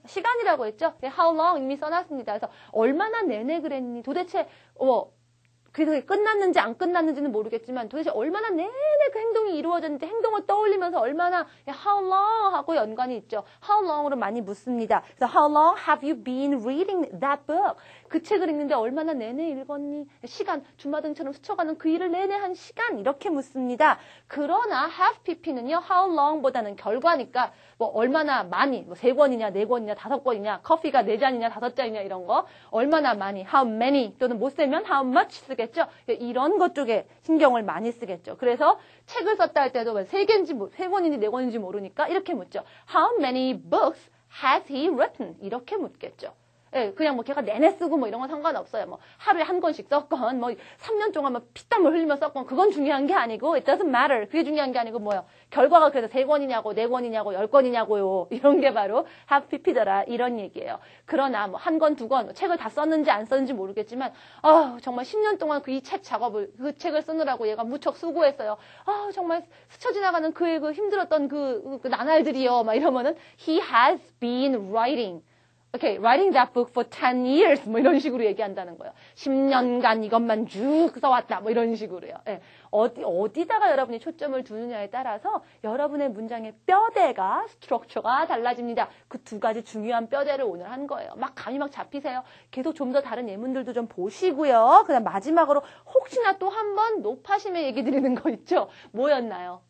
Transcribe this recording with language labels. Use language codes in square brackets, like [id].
[ko] 시간이라고 했죠? how long 이미 써놨습니다. 그래서 얼마나 내내 그랬니? 도대체 그래서 끝났는지 안 끝났는지는 모르겠지만 도대체 얼마나 내내 그 행동이 이루어졌는지 행동을 떠올리면서 얼마나 how long 하고 연관이 있죠. how long으로 많이 묻습니다. [en] 그래서 how long have you been reading that book? [ko] 그 책을 읽는데 얼마나 내내 읽었니? 시간, 주마등처럼 스쳐가는 그 일을 내내 한 시간 이렇게 묻습니다. 그러나 have pp는요. how long보다는 결과니까 얼마나 많이 3권이냐 4권이냐 5권이냐 커피가 4잔이냐 5잔이냐 이런 거 얼마나 많이 how many 또는 못 세면 how much 쓰겠죠. 이런 것 쪽에 신경을 많이 쓰겠죠. 그래서 책을 썼다 할 때도 3권인지 4권인지 모르니까 이렇게 묻죠. [en] How many books has he written? [ko] 이렇게 묻겠죠. 그냥 걔가 내내 쓰고 이런 건 상관없어요. 하루에 한 권씩 썼건 3년 동안 피땀을 흘리며 썼건 그건 중요한 게 아니고 [en] it doesn't matter. [ko] 그게 중요한 게 아니고 결과가 그래서 3권이냐고 4권이냐고 10권이냐고요. 이런 게 바로 have pp더라 이런 얘기예요. 그러나 1권, 2권 책을 다 썼는지 안 썼는지 모르겠지만 정말 10년 동안 그 책 작업을 그 책을 쓰느라고 얘가 무척 수고했어요. 정말 스쳐 지나가는 그의 그 힘들었던 그 나날들이요. 이러면은 [en] he has been writing writing that book for 10 years [ko] 이런 식으로 얘기한다는 거예요. 10년간 이것만 쭉 써왔다 이런 식으로요. 어디다가 여러분이 초점을 두느냐에 따라서 여러분의 문장의 뼈대가 스트럭처가 달라집니다. 그 두 가지 중요한 뼈대를 오늘 한 거예요. 감이 잡히세요. 계속 좀 더 다른 예문들도 좀 보시고요. 그다음 마지막으로 혹시나 또 한 번 노파심의 얘기 드리는 거 있죠? 뭐였나요?